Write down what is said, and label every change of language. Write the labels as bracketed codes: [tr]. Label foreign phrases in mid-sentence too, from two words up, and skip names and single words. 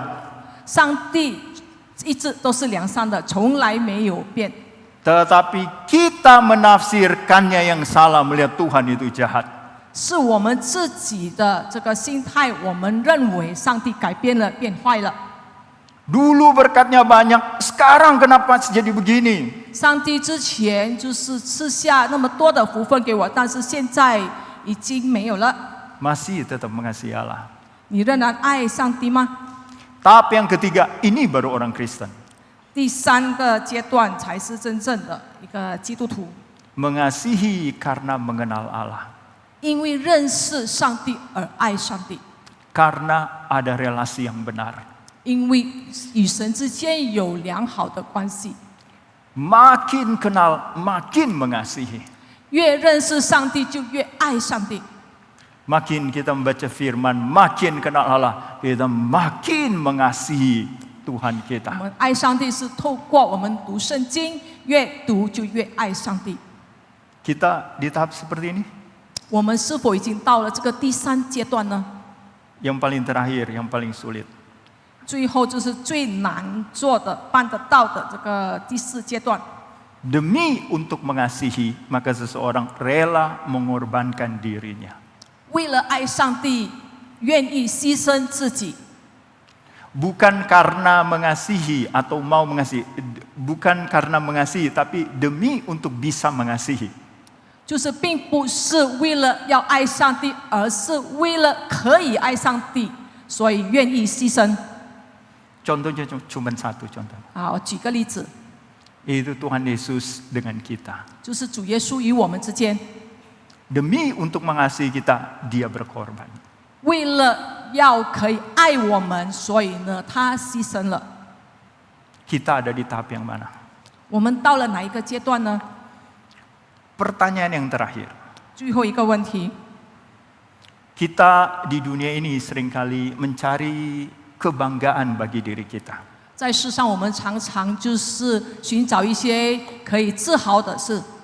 [zh] 上帝一直都是良善的，从来没有变。 [id] Tetapi kita menafsirkannya yang salah, melihat Tuhan itu jahat. [zh] 是我们自己的这个心态，我们认为上帝改变了，变坏了。 [id] Dulu berkatnya banyak, sekarang kenapa jadi begini? [zh] 上帝之前就是赐下那么多的福分给我，但是现在已经没有了。 [id] Masih tetap mengasihi Allah. [zh] 你仍然爱上帝吗？ [id] Tahap yang ketiga, ini baru orang Kristen. [zh] 第三个阶段才是真正的一个基督徒， [id] Mengasihi karena mengenal Allah. [zh] 因为认识上帝而爱上帝， [id] Karena ada relasi yang benar. [zh] 因为与神之间有良好的关系。 [id] Makin kenal, makin mengasihi. [zh] 越认识上帝，就越爱上帝。 [id] Makin kita membaca firman, makin kenal Allah, kita makin mengasihi Tuhan [zh] 我 [id] kita. [zh] 们爱上帝是透过我们读圣经，越读就越爱上帝。 [id] Kita di tahap seperti ini. [zh] 我们是否已经到了这个第三阶段呢？ [id] Yang paling terakhir, yang paling sulit. [zh] 最后就是最难做的、办得到的这个第四阶段。 [id] Demi untuk mengasihi, maka seseorang rela mengorbankan dirinya. [zh] 为了爱上帝，愿意牺牲自己， [id] Bukan karena mengasihi atau mau mengasihi, bukan karena mengasihi, tapi demi untuk bisa mengasihi. [zh] 就是并不是为了要爱上帝，而是为了可以爱上帝，所以愿意牺牲。 [id] Contohnya cuma satu contoh. [zh] 好，举个例子， [id] Itu Tuhan Yesus dengan kita. [zh] 就是主耶稣与我们之间， [id] Demi untuk mengasihi kita, dia berkorban. [zh] 为了要可以爱我们，所以呢，他牺牲了。 [id] Kita ada di tahap yang mana? [zh] 我们到了哪一个阶段呢？ [id] Pertanyaan yang terakhir. [zh] 最后一个问题， [id] Kita di dunia ini seringkali mencari kebanggaan bagi diri kita. [zh] 在世上我们常常就是寻找一些可以自豪的事。